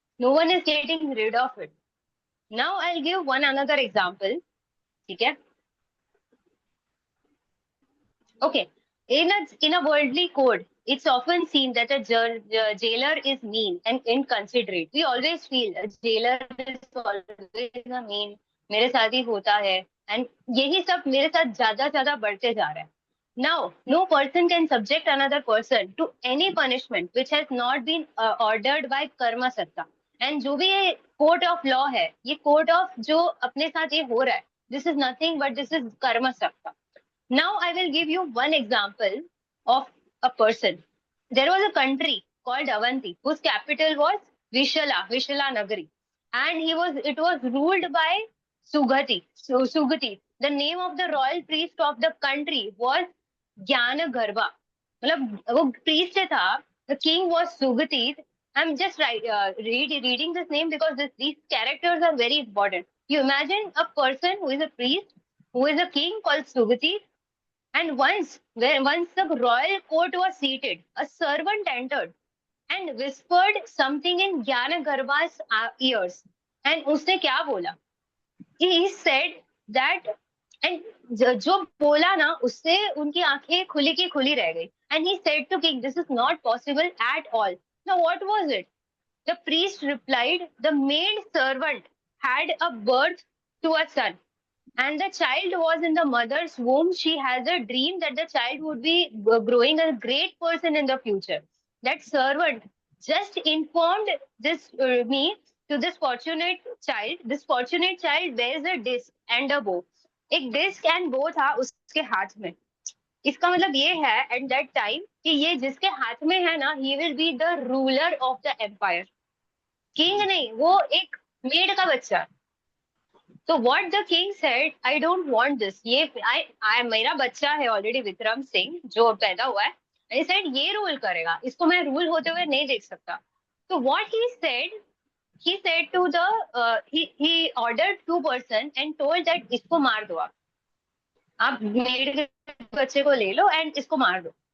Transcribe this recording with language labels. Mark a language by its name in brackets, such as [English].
[English] No one is getting rid of it. Now I'll give one another example. [Hindi] ठीक है? [English] Okay. In a worldly code, it's often seen that a jailer is mean and inconsiderate. We always feel a jailer is always a mean. [Hindi] मेरे साथ ही होता है and यही सब मेरे साथ ज्यादा बढ़ते जा रहा है. [English] Now, no person can subject another person to any punishment which has not been ordered by karma satta. And जो भी ये court of law है, ये court of [Hindi] जो अपने साथ ये हो रहा है, [English] this is nothing but this is karma satta. Now I will give you one example of a person. There was a country called Avanti whose capital was Vishala Nagari, and it was ruled by Sugati. The name of the royal priest of the country was Gyana Garba. [Hindi] मतलब वो priest था. [English] The king was Sugati. I'm just reading this name because these characters are very important. You imagine a person who is a priest, who is a king called Sugati. And once the royal court was seated, a servant entered and whispered something in Gyana Garba's ears. [Hindi] And उसने क्या बोला? [English] He said that, [Hindi] and जो बोला ना, उससे उनकी आंखें खुली की खुली रह गई. [English] And he said to king, this is not possible at all. Now what was it? The priest replied, the maid servant had a birth to a son. And the child was in the mother's womb. She has a dream that the child would be growing a great person in the future. That servant just informed me to this fortunate child. This fortunate child bears a disc and a bow. [Hindi] एक disc and bow था उसके हाथ में. इसका मतलब ये है at that time कि ये जिसके हाथ में है ना, [English] he will be the ruler of the empire. [Hindi] King नहीं, वो एक maid का बच्चा. [English] So what the king said, I don't want this. [Hindi] मेरा बच्चा है already विक्रम सिंह जो पैदा हुआ है. [English] And he said [Hindi] ये रूल करेगा. इसको मैं रूल होते हुए नहीं देख सकता. [English] So what he said to he ordered 2 person and told that [Hindi] इसको मार दो आप मेड के बच्चे को ले लो and इसको मार दो.